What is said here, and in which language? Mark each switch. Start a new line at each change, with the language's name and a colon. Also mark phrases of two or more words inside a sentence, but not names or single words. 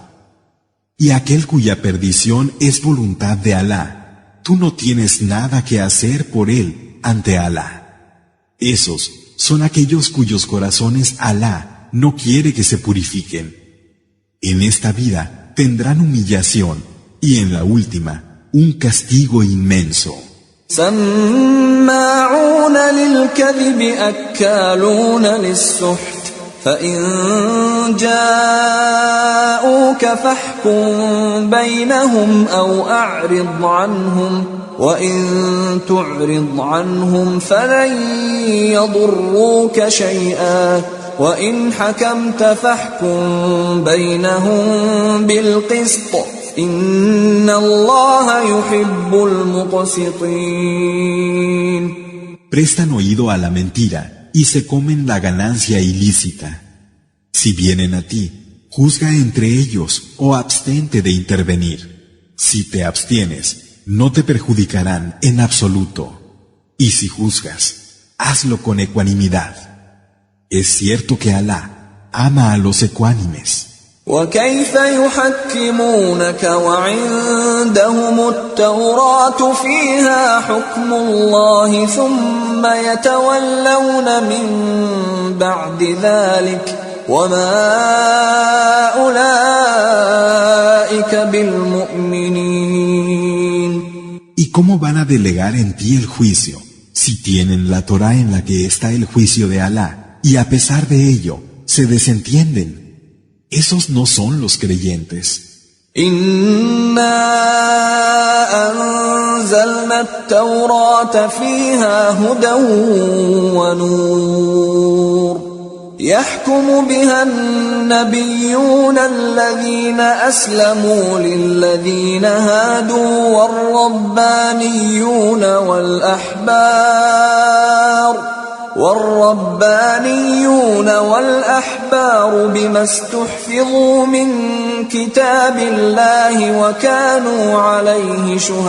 Spanish: Y aquel cuya perdición es voluntad de Alá, tú no tienes nada que hacer por él ante Alá. Esos son aquellos cuyos corazones Alá no quiere que se purifiquen. En esta vida tendrán humillación y en la última un castigo inmenso.
Arabic: سماعون للكذب أكالون للسحت فإن جاءوك فاحكم بينهم أو أعرض عنهم وإن تعرض عنهم فلن يضروك شيئا وإن حكمت فاحكم بينهم بالقسط إن الله يحب المقسطين.
Spanish: Prestan oído a la mentira y se comen la ganancia ilícita. Si vienen a ti, juzga entre ellos o abstente de intervenir. Si te abstienes, no te perjudicarán en absoluto. Y si juzgas, hazlo con ecuanimidad. Es cierto que Alá ama a los ecuánimes.
Arabic: وكيف يحكمونك وعندهم التوراة فيها حكم الله ثم يتولون من بعد ذلك وما أولئك بالمؤمنين.
Spanish: ¿Y cómo van a delegar en ti el juicio si tienen la Torá en la que está el juicio de Alá y a pesar de ello se desentienden? Esos no son los creyentes.
Arabic: إنا أنزلنا التوراة فيها هدى ونور يحكم بها النبيون الذين أسلموا للذين هادوا والربانيون والأحبار بما استحفظوا من كتاب الله وكانوا عليه